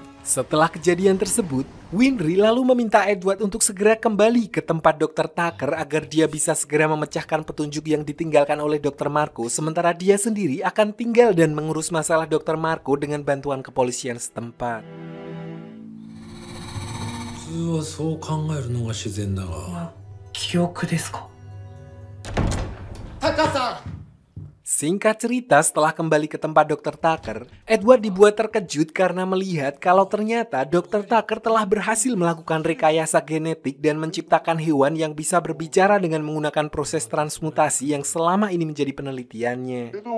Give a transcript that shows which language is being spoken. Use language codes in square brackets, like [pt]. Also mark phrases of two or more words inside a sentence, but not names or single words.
[id] Setelah kejadian tersebut, Winry lalu meminta Edward untuk segera kembali ke tempat Dr. Tucker agar dia bisa segera memecahkan petunjuk yang ditinggalkan oleh Dr. Marco, sementara dia sendiri akan tinggal dan mengurus masalah Dr. Marco dengan bantuan kepolisian setempat. [ja] 普通はそう考えるのが自然だが。記憶ですか。 [id] Singkat cerita, setelah kembali ke tempat Dr. Tucker, Edward dibuat terkejut karena melihat kalau ternyata Dr. Tucker telah berhasil melakukan rekayasa genetik dan menciptakan hewan yang bisa berbicara dengan menggunakan proses transmutasi yang selama ini menjadi penelitiannya.